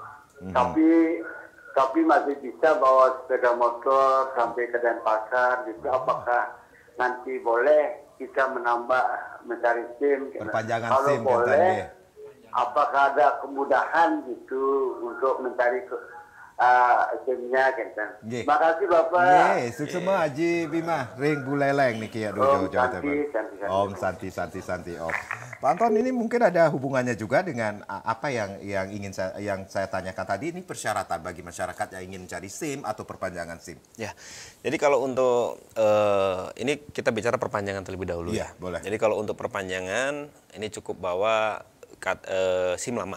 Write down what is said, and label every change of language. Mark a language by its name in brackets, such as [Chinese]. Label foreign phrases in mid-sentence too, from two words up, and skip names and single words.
[Indonesian] tapi masih bisa bawa sepeda motor sampai ke Denpasar gitu. Apakah nanti boleh kita menambah mencari SIM? Perpanjangan Kalau SIM boleh, katanya. apakah ada kemudahan gitu untuk mencari SIM-nya kan? Nggih. Makasih Bapak. [Balinese] Nggih, suksema Haji Bima, ring buleleng niki ya dojo Jawa Timur. Santi. Om Santi Om. [Indonesian] Pak Anton, ini mungkin ada hubungannya juga dengan apa yang ingin saya tanyakan tadi, ini persyaratan bagi masyarakat yang ingin mencari SIM atau perpanjangan SIM. Ya, jadi kalau untuk ini kita bicara perpanjangan terlebih dahulu. Iya, boleh. Jadi kalau untuk perpanjangan ini cukup bawa SIM lama.